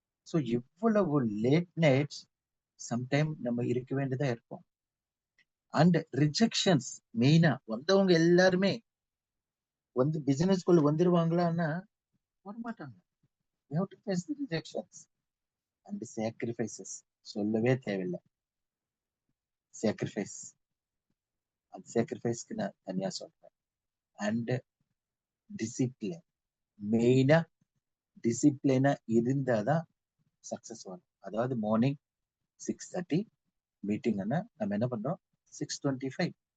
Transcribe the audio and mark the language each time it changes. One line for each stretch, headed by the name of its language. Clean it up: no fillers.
Tamil: So இவ்வளவு late nights sometime நம்ம இருக்க வேண்டியதா இருக்கும். அண்ட் ரிஜெக்ஷன்ஸ், மெயினா வந்தவங்க எல்லாருமே வந்து பிசினஸ்குள்ள வந்துருவாங்களான்னா வரமாட்டாங்க.
English: We have to face the rejections and sacrifices.
Tamil: சொல்லவே தேவையில்லை. சாக்ரிஃபைஸ், அந்த சாக்ரிஃபைஸ்க்கு நான் தனியா சொல்றேன். அண்ட் டிசிப்ளின், மெயினா டிசிப்ளினா இருந்தாதான் சக்சஸ் வரும். அதாவது மார்னிங் 6:30 மீட்டிங்னா நம்ம என்ன பண்றோம் 6:25.